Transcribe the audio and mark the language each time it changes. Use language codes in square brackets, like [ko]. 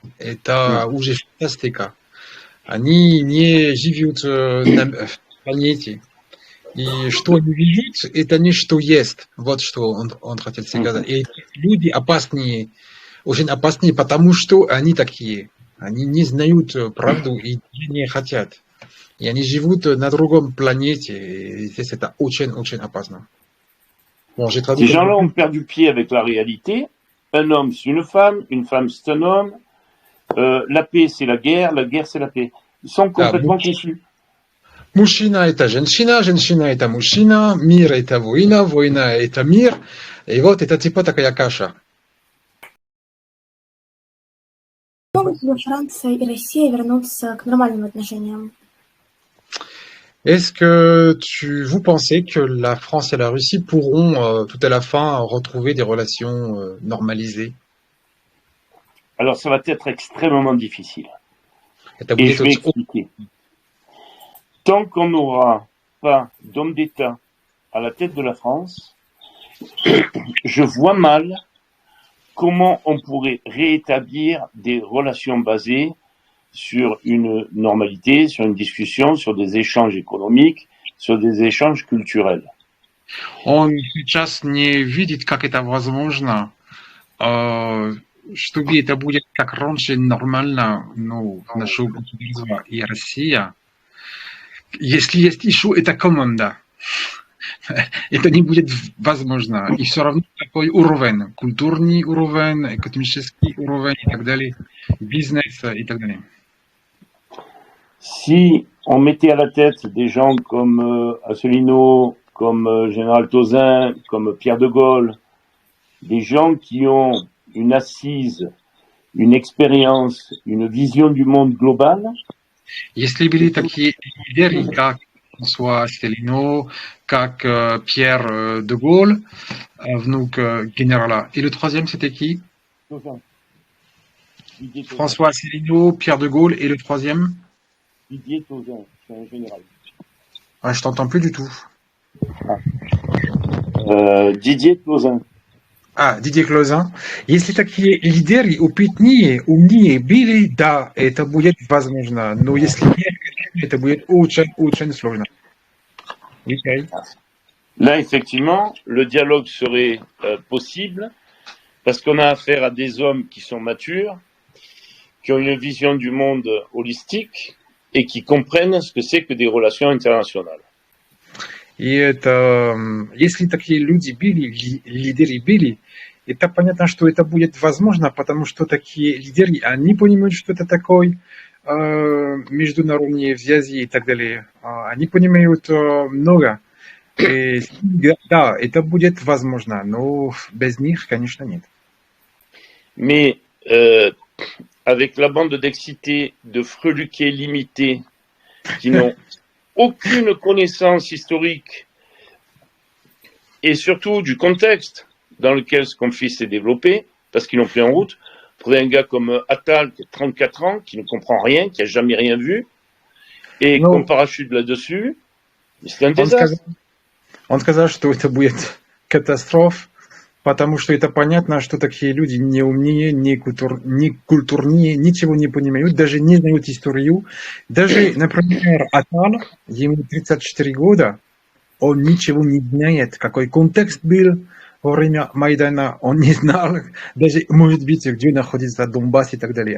[ru] Это уже фантастика. Они не живут на планете. И что они видят, это не что есть. Вот что он хотел сказать. И люди опасные, очень опасные, потому что они такие. Они не знают правду и не хотят. И они живут на другом планете. [fr] Et c'est [ru] очень опасно. [fr] Bon, j'ai traduit. Ces gens-là ont perdu pied avec la réalité un homme c'est une femme c'est un homme, la paix c'est la guerre c'est la paix. Ils sont complètement confus. [ru] Мужчина – это женщина, женщина – это мужчина, мир – это война, война – это мир. И вот это типа такая каша. Могут ли Франция и Россия вернуться к нормальным отношениям? [fr] Est-ce que vous pensez que la France et la Russie pourront tout à la fin retrouver des relations normalisées? Alors ça va être extrêmement difficile. [ru] Это [fr] Et [ru] будет [fr] je vais [ru] очень- [fr] expliquer. Tant qu'on n'aura pas d'homme d'État à la tête de la France, je vois mal comment on pourrait rétablir des relations basées sur une normalité, sur une discussion, sur des échanges économiques, sur des échanges culturels. [ru] Он сейчас не видит, как это возможно, чтобы это будет как раньше нормально, ну, наше государство и Россия. Если есть еще эта команда, это не будет возможно. И все равно такой уровень, культурный уровень, экономический уровень и так далее, бизнес и так далее. [fr] Si on mettait à la tête des gens comme Asselineau, comme Général Tauzin, comme Pierre de Gaulle, des gens qui ont une assise, une expérience, une vision du monde globale, [ru] Если были такие лидеры, как Франсуа Asselineau, как Pierre de Gaulle, внук генерала. И [fr] le troisième, c'était qui? Didier Tauzin. François Asselineau, Pierre de Gaulle, et le troisième? Didier Tauzin, c'est un général. Ah, je t'entends plus du tout. Didier Tauzin. [ru] А, Дидье Клозан. Если такие лидеры опытнее, умнее были, да, это будет возможно. Но если нет, это будет очень сложно. [en] Okay. [fr] Là, effectivement, le dialogue serait possible parce qu'on a affaire à des hommes qui sont matures, qui ont une vision du monde holistique et qui comprennent ce que c'est que des relations internationales. [ru] И это, если такие люди были, лидеры были, это понятно, что это будет возможно, потому что такие лидеры, они понимают, что это такое международные связи и так далее. Они понимают много. И, да, это будет возможно, но без них, конечно, нет. [fr] Mais avec la bande d'excités, de freluquets limités, qui n'ont aucune connaissance historique et surtout du contexte dans lequel ce conflit s'est développé, parce qu'ils l'ont pris en route. Prenez un gars comme Attal, qui a 34 ans, qui ne comprend rien, qui n'a jamais rien vu, et Non. qu'on parachute là-dessus, c'est un désastre. [ru] Он сказал, что это будет катастрофа, потому что это понятно, что такие люди не умнее, не культурнее, ничего не понимают, даже не знают историю. Даже, например, Атал, ему 34 года, он ничего не знает, какой контекст был во время Майдана, он не знал, даже, может быть, где находится Донбасс и так далее.